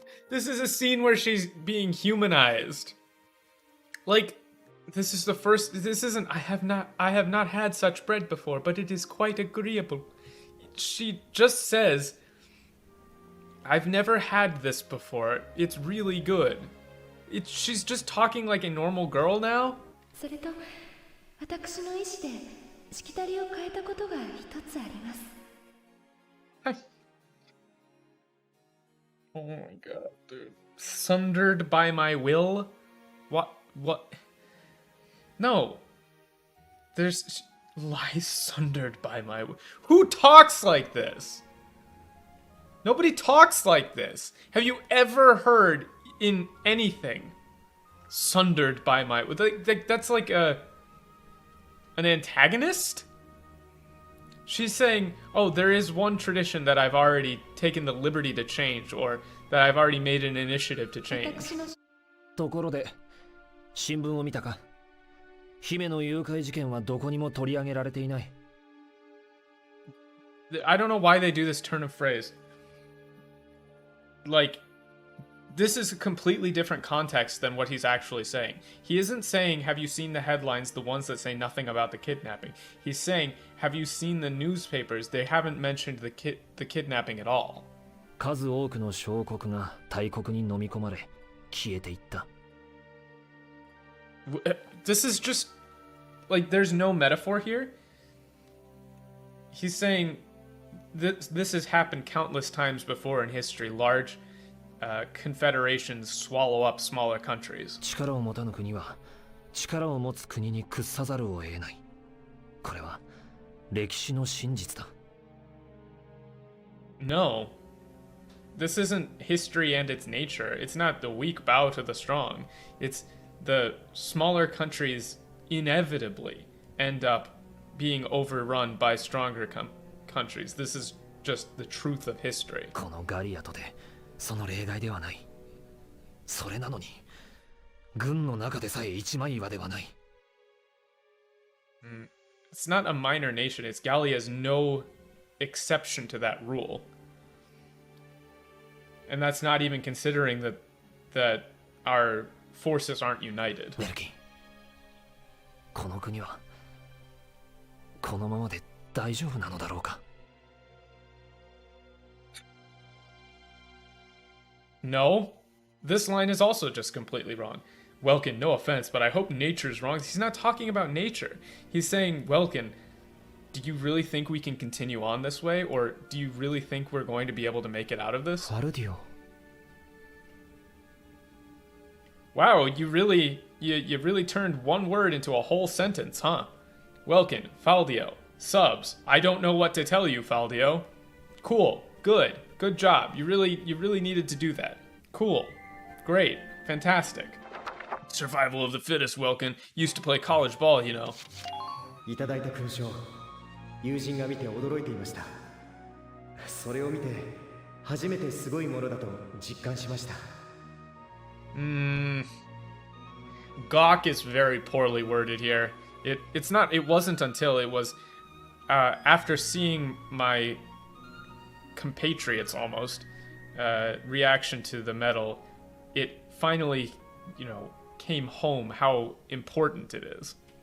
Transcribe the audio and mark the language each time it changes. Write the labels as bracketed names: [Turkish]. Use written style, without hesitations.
[English] This is a scene where she's being humanized. Like, this isn't, I have not had such bread before, but it is quite agreeable. She just says, I've never had this before. It's really good. She's just talking like a normal girl now? [Japanese] それと、私の意志でしきたりを変えたことが一つあります。 [English] Oh my god, dude. Sundered by my will? What? No. There's lies sundered by my will. Who talks like this? Nobody talks like this. Have you ever heard in anything sundered by my... That's like an antagonist? She's saying, oh, there is one tradition that I've already taken the liberty to change, or that I've already made an initiative to change. [Japanese] ところで、新聞を見たか？姫の誘拐事件はどこにも取り上げられていない。 [English] I don't know why they do this turn of phrase. Like, this is a completely different context than what he's actually saying. He isn't saying, have you seen the headlines, the ones that say nothing about the kidnapping? He's saying, have you seen the newspapers? They haven't mentioned the kidnapping at all. [Japanese] 数多くの小国が大国に飲み込まれ、消えていった。 [English] This is just, like, there's no metaphor here. He's saying, this has happened countless times before in history. Large confederations swallow up smaller countries. [Japanese] 力を持たぬ国は力を持つ国に屈さざるを得ない。これは歴史の真実だ。 [English] No. This isn't history and its nature. It's not the weak bow to the strong. It's the smaller countries inevitably end up being overrun by stronger countries. This is just the truth of history. [Japanese] このガリアとでその例外ではない。それなのに軍の中でさえ一枚岩ではない。 [English] It's not a minor nation. It's Gallia is no exception to that rule. And that's not even considering that our forces aren't united. [Japanese] メルキン、この国はこのままで大丈夫なのだろうか。 [English] No, this line is also just completely wrong. Welkin, no offense, but I hope nature's wrong. He's not talking about nature. He's saying, Welkin, do you really think we can continue on this way? Or do you really think we're going to be able to make it out of this? Wow, you really turned one word into a whole sentence, huh? Welkin, Faldio, subs. I don't know what to tell you, Faldio. Cool, good job. You really needed to do that. Cool, great, fantastic. Survival of the fittest, Welkin. Used to play college ball, you know. [Japanese] いただいた勲章、友人が見て驚いていました。それを見て初めてすごいものだと実感しました。 [English] Gawk is very poorly worded here. It wasn't until it was after seeing my compatriots almost reaction to the medal, it finally, came home how important it is.